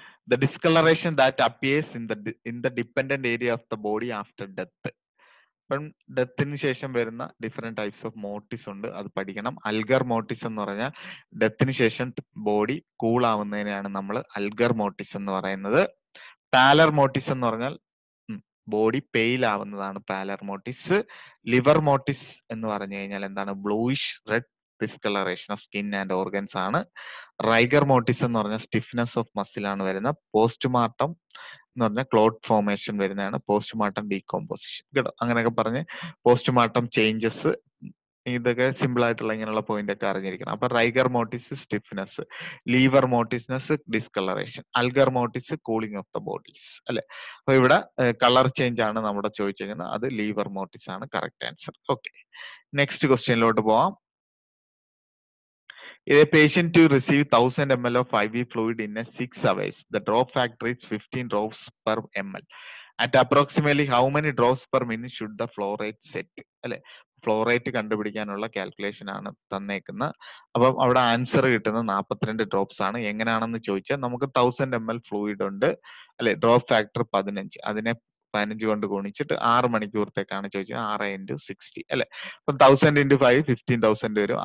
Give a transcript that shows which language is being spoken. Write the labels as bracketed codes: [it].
[en] The discoloration that appears in the dependent area of the body after death. [ml] ഇപ്പം ഡെത്തിന് ശേഷം വരുന്ന different types of മോട്ടിസ് ഉണ്ട്, അത് പഠിക്കണം. അൽഗർ മോട്ടിസ് എന്ന് പറഞ്ഞാൽ ഡെത്തിന് ശേഷം ബോഡി കൂൾ ആവുന്നതിനെയാണ് നമ്മൾ അൽഗർ മോട്ടിസ് എന്ന് പറയുന്നത്. പാലർ മോട്ടിസ് എന്ന് പറഞ്ഞാൽ ബോഡി പെയിൽ ആവുന്നതാണ് പാലർ മോട്ടിസ്. ലിവർ മോട്ടിസ് എന്ന് പറഞ്ഞു കഴിഞ്ഞാൽ എന്താണ്? Bluish red discolouration of skin and organs ആണ്. റൈഗർ മോർട്ടിസ് എന്ന് പറഞ്ഞ സ്റ്റിഫ്നെസ് ഓഫ് മസിൽ ആണ് വരുന്നത്. പോസ്റ്റ്മോർട്ടം എന്ന് പറഞ്ഞാൽ ക്ലോട്ട് ഫോർമേഷൻ വരുന്നതാണ്. പോസ്റ്റ്മോർട്ടം ഡീകോമ്പോസിഷൻ കേട്ടോ. അങ്ങനെയൊക്കെ പറഞ്ഞ് പോസ്റ്റ്മോർട്ടം ചേഞ്ചസ്, ഇതൊക്കെ സിമ്പിൾ ആയിട്ടുള്ള ഇങ്ങനെയുള്ള പോയിന്റ് ഒക്കെ അറിഞ്ഞിരിക്കണം. അപ്പൊ rigour mortis stiffness, liver മോർട്ടിസ്നെസ് discolouration, അൽഗർ mortis cooling of the bodies അല്ലെ. അപ്പൊ ഇവിടെ കളർ ചേഞ്ച് ആണ് നമ്മുടെ ചോദിച്ചിരിക്കുന്നത്. അത് ലീവർ മോർട്ടിസ് ആണ് കറക്റ്റ് ആൻസർ. ഓക്കെ, നെക്സ്റ്റ് ക്വസ്റ്റ്യനിലോട്ട് പോവാം. [en] A patient to receive 1000 ml of IV fluid in a 6 hours. The drop factor is 15 drops per ml. At approximately how many drops per minute should the flow rate set? [ml] അല്ലെ, flow rate കണ്ടുപിടിക്കാനുള്ള calculation ആണ് തന്നേക്കുന്നത്. അപ്പം അവിടെ answer കിട്ടുന്നത് 42 drops ആണ്. എങ്ങനെയാണെന്ന് ചോദിച്ചാൽ നമുക്ക് 1000 ml ഫ്ലൂയിഡ് ഉണ്ട് അല്ലെ, ഡ്രോപ്പ് ഫാക്ടർ 15, അതിനെ 15 കൊണ്ട് ഗുണിച്ചിട്ട് 6 മണിക്കൂറത്തേക്കാണ് ചോദിച്ചത്. 6 into 60 അല്ലെ. അപ്പം 1000 into 5 15,000 വരും.